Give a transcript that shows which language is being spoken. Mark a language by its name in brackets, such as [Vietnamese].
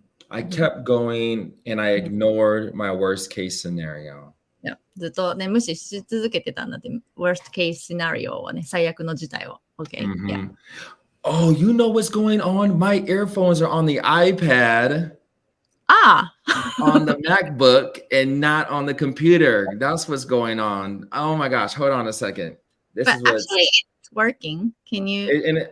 [English] I kept going and I ignored my worst case scenario. [Japanese] ずっとね、無視し続けてたんだって。 [English] worst case scenario [Japanese] をね、最悪の事態を。 [English] Okay. Yeah. Oh, you know what's going on? My earphones are on the iPad. On the MacBook and not on the computer. That's what's going on. Oh my gosh. Hold on a second. Actually, it's working. Can you?